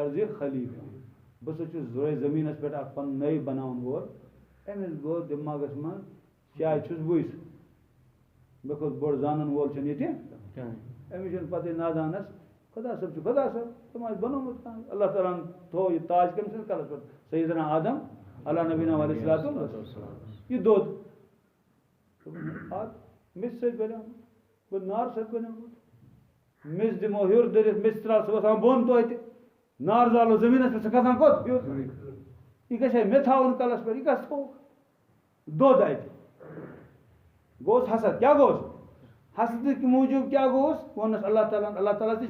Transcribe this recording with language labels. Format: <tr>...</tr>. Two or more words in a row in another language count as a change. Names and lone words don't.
<ar>الارضِ خلیفہ</ar> <ks>بہٕ ہسا چھُس زوے زٔمیٖنس پٮ۪ٹھ اکھ پنُن نٔے بناون وول أمِس گوٚو دٮ۪ماغس منٛز شاید چھُس بٕے سُہ مے کھوت بوڑ زانن وول چھُنہٕ ییٚتہِ أمِس چھُنہٕ پَتہٕ نادانَس خۄدا صٲب چھُ خۄدا صٲب تِم آسہِ بنومُت کانٛہہ اللہ تعالیٰ ہن تھوٚو یہِ تاج کٔمۍ سٕنٛدِس کَلَس پٮ۪ٹھ سیدنا آدم</ks> <ar>علیٰ نبینا علیہ الصلوۃ والسلام</ar> <ks>یہِ دۄد مِژِ سۭتۍ بنیومُت گوٚو نارٕ سۭتۍ بنیومُت مِژ دِمو ہیوٚر دٔرِتھ مِژ ترٛاو سُہ وَسان بۄن توتہِ نار زالو زٔمیٖنَس پٮ۪ٹھ سُہ کھسان کوٚت ہیوٚر یہِ گژھِ ہے مےٚ تھاوُن کَلَس پٮ۪ٹھ یہِ کَس تھوٚوُکھ دۄد اَتہِ گوٚوُس حسد کیٛاہ گوٚوُس حسدٕکۍ موٗجوٗب کیٛاہ گوٚوُس ووٚننَس اللہ تعالیٰ ہَن اللہ تعالیٰ تہِ چھِ</ks>